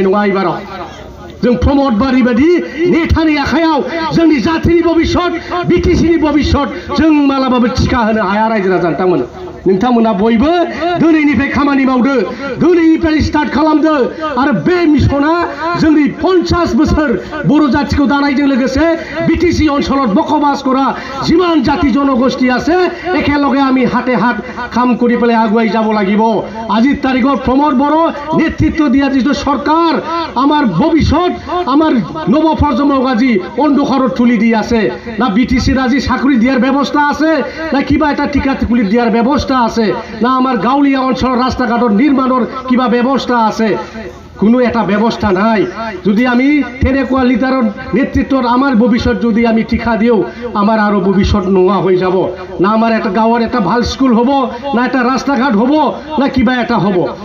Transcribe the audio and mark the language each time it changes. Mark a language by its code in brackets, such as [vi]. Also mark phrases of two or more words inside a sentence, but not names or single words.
[brx] नङा एबाराव जों प्रमद बारी बायदि नेतानि आखायाव जोंनि जाथिनि भबिष्यत बिटिसिनि भबिष्यत जों मालाबाबो थिखा होनो हाया रायजो राजा नोंथांमोना बयबो दिनैनिफ्राय खामानि मावदो दिनैनिफ्राय स्टार्ट खालामदो आरो बे मिशना जोंनि 50 बोसोर बर' जातिखौ दानायजों लोगोसे बिटिसि [as] অঞ্চলত বসবাস কৰা যিমান জাতি জনগোষ্ঠী আছে একেলগে আমি হাতে হাত কাম কৰি পেলাই আগুৱাই যাব লাগিব আজিৰ তাৰিখত প্ৰমোদ বড়ো নেতৃত্ব দিয়া যিটো সরকার আমার ভবিষ্যৎ আমার নব প্রজন্মক আজি অন্ধকাৰত তুলি দি আছে না বিটিসির আজি চাকরি দিয়ার ব্যবস্থা আছে না কিবা এটা টিকা টিকুলি দিয়ার ব্যবস্থা আছে না আমার গাঁৱলীয়া অঞ্চল ৰাস্তাঘাটৰ নিৰ্মাণৰ কিবা ব্যৱস্থা আছে কোনো এটা ব্যৱস্থা নাই যদি আমি তেনেকুৱা লিডাৰৰ নেতৃত্বত আমাৰ ভবিষ্যৎ যদি আমি ঠিকা দিও আমাৰ আৰু ভবিষ্যৎ নোৱা হৈ যাব না আমাৰ এটা গাঁৱৰ এটা ভাল স্কুল হ'ব না এটা ৰাস্তাঘাট হ'ব না কিবা এটা হ'ব